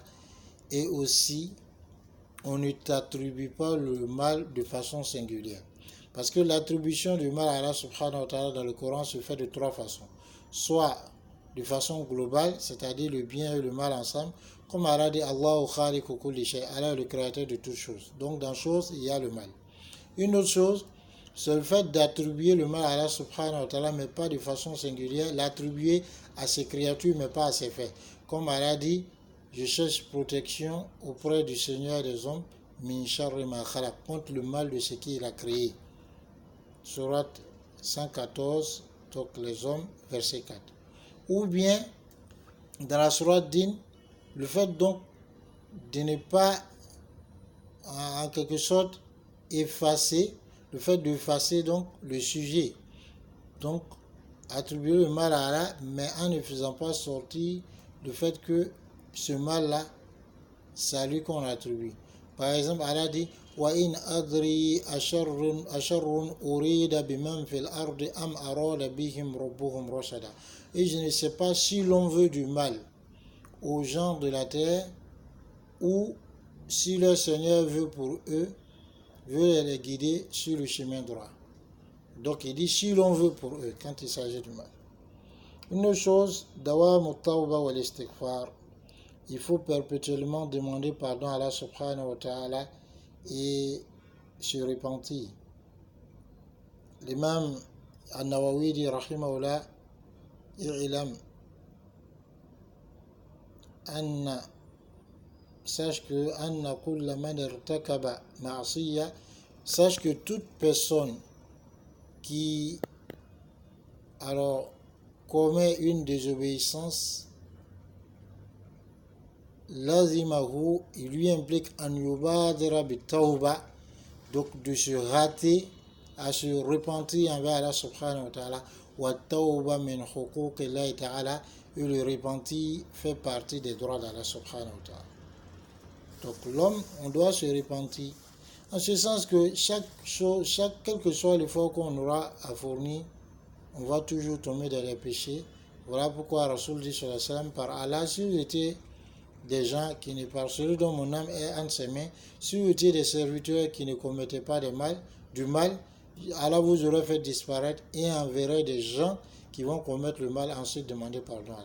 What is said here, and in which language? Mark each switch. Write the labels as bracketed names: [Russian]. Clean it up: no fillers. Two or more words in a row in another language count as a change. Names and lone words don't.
[French] Et aussi, on ne t'attribue pas le mal de façon singulière. Parce que l'attribution du mal à Allah [Arabic] سبحانه وتعالى [French] dans le Coran se fait de trois façons. Soit de façon globale, c'est-à-dire le bien et le mal ensemble, comme Allah dit [Arabic] الله خالق كل شيء, [French] Allah est le créateur de toutes choses. Donc dans choses, il y a le mal. Une autre chose, c'est le fait d'attribuer le mal à Allah [Arabic] سبحانه وتعالى, [French] mais pas de façon singulière, l'attribuer à ses créatures, mais pas à ses faits. Comme Allah dit, je cherche protection auprès du Seigneur des hommes, [Arabic] min sharri ma khalaq, [French] contre le mal de ce qu'il a créé. Surat 114, donc les hommes, verset 4. Ou bien, dans la Surat Din, le fait donc de ne pas, en quelque sorte, effacer, le fait d'effacer donc le sujet, donc attribuer le mal à Allah, mais en ne faisant pas sortir le fait que ce mal-là, c'est à lui qu'on attribue. Par exemple, Allah dit [Arabic] وَإِنْ أَدْرِي أَشَرٌ أُرِيدَ بِمَنْ فِي الْأَرْضِ أَمْ أَرَادَ بِهِمْ رَبُّهُمْ رَشَدًا. [French] Et je ne sais pas si l'on veut du mal aux gens de la terre ou si leur Seigneur veut pour eux, veut les guider sur le chemin droit. Donc il dit si l'on veut pour eux quand il s'agit du mal. Une autre chose, [Arabic] دوام التوبة والاستغفار. [French] Il faut perpétuellement demander pardon à Allah [Arabic] سبحانه وتعالى [French] et se repentir. L'imam An-Nawawi dit [Arabic] رحمه الله، اعلم أن, [French] sache que [Arabic] أن كل من ارتكب معصية, [French] sache que toute personne qui alors commet une désobéissance, lazimahu, il lui implique [Arabic] أن يبادر بالتوبة, [French] donc de se hâter à se repentir envers Allah [Arabic] سبحانه وتعالى, والتوبة من حقوق الله تعالى, [French] et le repentir fait partie des droits d'Allah [Arabic] سبحانه وتعالى. [French] Donc l'homme, on doit se repentir, en ce sens que quel que soit l'effort qu'on aura à fournir, on va toujours tomber dans les péchés, Voilà pourquoi Rasoul dit [Arabic] صلى الله عليه وسلم, [French] par Allah, si vous étiez des gens qui ne parlent, celui dont mon âme est entre ses mains, si vous étiez des serviteurs qui ne commettaient pas du mal, alors vous aurez fait disparaître et enverrez des gens qui vont commettre le mal, ensuite demander pardon à Allah.